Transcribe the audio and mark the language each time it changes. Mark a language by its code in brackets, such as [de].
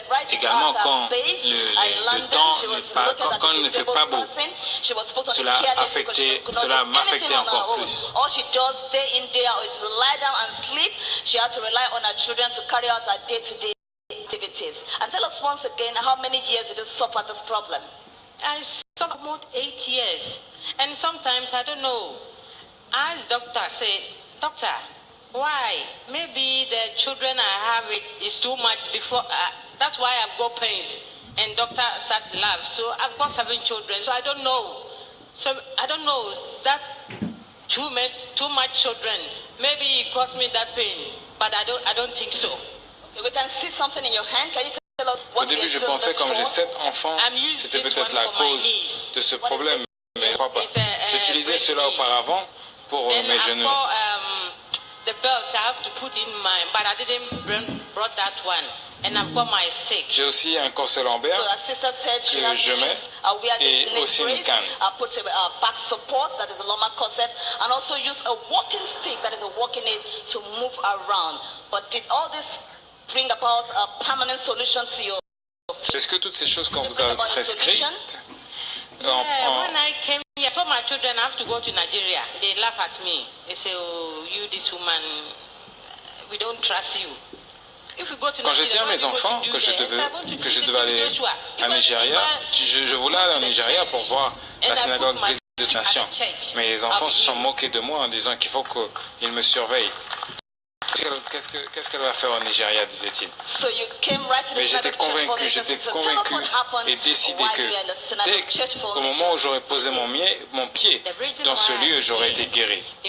[fr] Également, quand le temps quand il ne fait pas beau, cela m'affectait encore plus. [en] All she does day in, day out is lie down and sleep. She has to rely on her children to carry out her day-to-day activities. And tell us once again, how many years did you suffer this problem? I suffered about 8 years. And sometimes, I don't know, I ask doctor, say, doctor, why? Maybe the children I have is too much before, that's why I've got pains. And doctor start laugh. So I've got 7 children, so I don't know. So I don't know, that too much children, maybe it caused me that pain, but I don't think so. Okay, we can see something in your hand. Can you tell us [fr] Au [en] what [fr] début, je pensais, comme j'ai 7 enfants, c'était peut-être la cause de ce problème. Mais je ne crois pas. J'utilisais cela auparavant pour mes genoux. [en] The belt I have to put in mine, but I didn't brought that one. And I've got my stick. [fr] J'ai aussi un corset lombaire que je mets et aussi une canne. [en] Put a back support, that is a lumbar corset, and also use a walking stick, that is a walking aid to move around. But did all this bring about a permanent solution to your? [fr] Est-ce que toutes ces choses qu'on vous a prescrites? [en] When I came here, I told my children I have to go to Nigeria. They laugh at me. They say, "Oh, you this woman, we don't trust you." [fr] Quand j'ai dit à mes enfants que je devais aller à Nigeria, je voulais aller au Nigeria pour voir la synagogue brise de toute nation. Mais les enfants se sont moqués de moi en disant qu'il faut qu'ils me surveillent. Qu'est-ce qu'elle va faire au Nigeria, disait-il. Mais j'étais convaincu et décidé que dès au moment où j'aurais posé mon pied dans ce lieu, j'aurais été guéri.